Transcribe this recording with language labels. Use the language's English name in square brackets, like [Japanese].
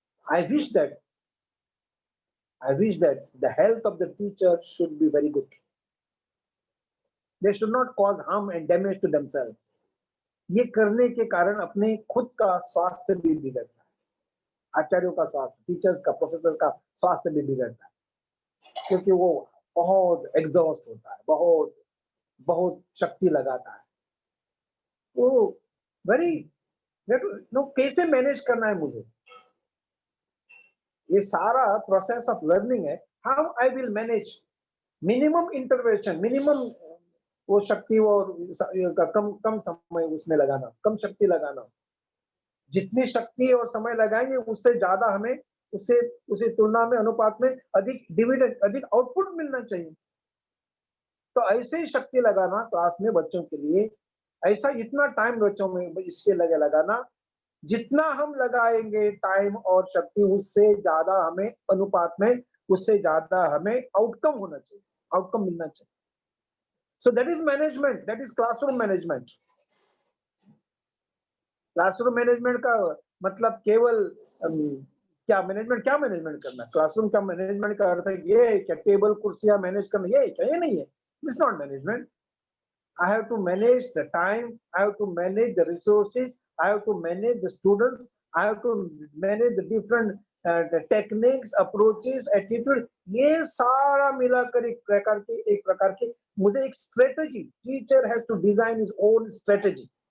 [English] I wish that the health of the teacher should be very good. They should not cause harm and damage to themselves. [Hindi] ये करने के कारण अपने खुद का स्वास्थ्य भी बिगड़ता है, आचार्यों का स्वास्थ्य, टीचर्स का, प्रोफेसर का स्वास्थ्य भी बिगड़ता है, क्योंकि वो बहुत एग्जॉस्ट होता है, बहुत बहुत शक्ति लगाता है। तो वेरी नो, कैसे मैनेज करना है मुझे, ये सारा [English] process of learning [Hindi] है। [English] how I will manage minimum intervention, [Hindi] minimum वो शक्ति और कम कम समय उसमें लगाना, कम शक्ति लगाना। जितनी शक्ति और समय लगाएंगे उससे ज्यादा हमें उससे उसी तुलना में, अनुपात में अधिक डिविडेंड, अधिक आउटपुट मिलना चाहिए। तो ऐसे ही शक्ति लगाना क्लास में बच्चों के लिए, ऐसा इतना टाइम बच्चों में इसके लगे लगाना, जितना हम लगाएंगे टाइम और शक्ति उससे ज्यादा हमें अनुपात में, उससे ज्यादा हमें आउटकम होना चाहिए, आउटकम मिलना चाहिए। [English] So that is management, that is classroom management. [Hindi] Classroom management का मतलब केवल क्या मैनेजमेंट करना, क्लासरूम का मैनेजमेंट का अर्थ है ये है क्या टेबल कुर्सियां मैनेज करना, ये है क्या? ये नहीं है, [English] This not management. I have to manage the time, I have to manage the resources, I have to manage the students, I have to manage the different the techniques, approaches, attitude, [Hindi] ये सारा मिलाकर एक प्रकार की मुझे एक [English] strategy, teacher has to design his own strategy,